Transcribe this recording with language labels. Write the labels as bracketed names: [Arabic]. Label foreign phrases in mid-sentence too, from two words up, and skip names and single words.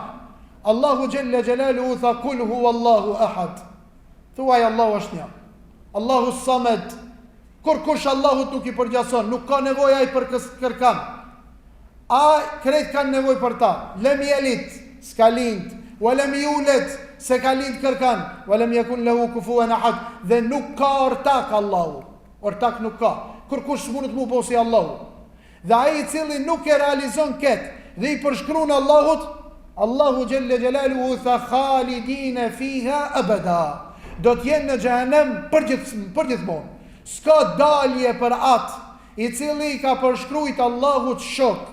[Arabic] الله جل جلاله [Albanian] u tha [Arabic] قل هو الله أحد. [Albanian] Thuaj Allahu është një. [Arabic] الله الصمد. [Albanian] Kur kush Allahut nuk i përgjason, nuk ka nevoj aj për kërkan. A krejt kanë nevoj për ta. [Arabic] لم يلد, [Albanian] s'ka lind, [Arabic] ولم يولد, [Albanian] se ka lind kërkan, [Arabic] ولم يكن له كفوا أحد, [Albanian] dhe nuk ka ortak Allahu. Ortak nuk ka. Kur kush s'munët mu po si Allahu. Dhe ai i cili nuk e realizon këtë dhe i përshkruan Allahut, [Arabic] الله جل جلاله [Albanian] u tha [Arabic] خالدين فيها أبدا. [Albanian] Do t'jenë në xhehenem përgjithmonë. S'ka dalje për atë i cili ka përshkrujt Allahut shok.